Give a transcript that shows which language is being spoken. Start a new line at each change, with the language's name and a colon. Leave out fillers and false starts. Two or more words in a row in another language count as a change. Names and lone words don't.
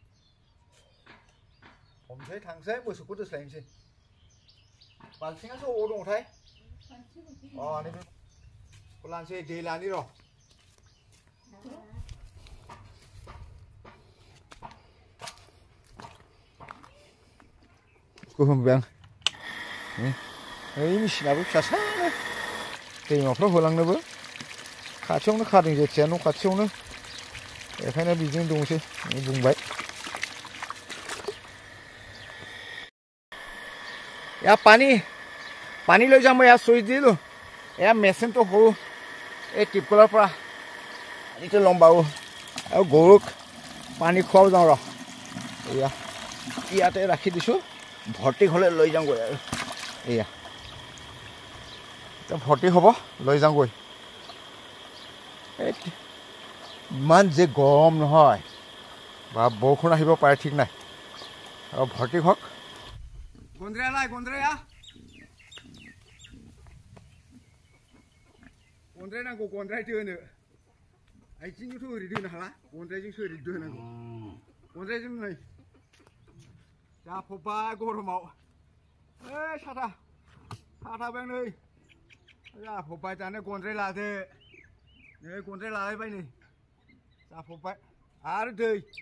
Bodo: हमसै थांसै मोसौखौ दोस्लायनोसै बाल्थिङासो अबाव दङथाय अ नैबे लानोसै दै लानि र' होनबाय आं ओइ मेचिनाबो फिसासानो दैमाफ्राव होलांनोबो खाथियावनो खादों जेथिया न' खाथियावनो बेखायनो बिदिनो दंसै बुंबाय
Hindi: यार पानी
Assamese: লৈ যাম ইয়াত চুইচ দিলোঁ এয়া মেচিনটো সৰু এই টিপকলৰ পৰা পানীটো ল'ম বাৰু আৰু গৰুক পানী খুৱাও যাওঁ ৰ এয়া ইয়াতে ৰাখি দিছোঁ ভৰ্তি হ'লে লৈ যাওঁগৈ আৰু এয়া এতিয়া ভৰ্তি হ'ব লৈ যাওঁগৈ ইমান যে গৰম নহয় বা বৰষুণ আহিব পাৰে ঠিক নাই আৰু ভৰ্তি হওক
Bodo: गन्द्राया नाइ गन्द्राया गन्द्राय नांगौ गन्द्राय दोनो आथिंजोंथ' ओरै दोनो हाला गन्द्रायजोंसो ओरै दोनांगौ गन्द्रायजों नै जाफबबाय गरमाव ओइ साथाबो नै जाफबबाय दानो गन्द्राय लादो नै गन्द्राय लालायबाय नै जाफबबाय आरो दै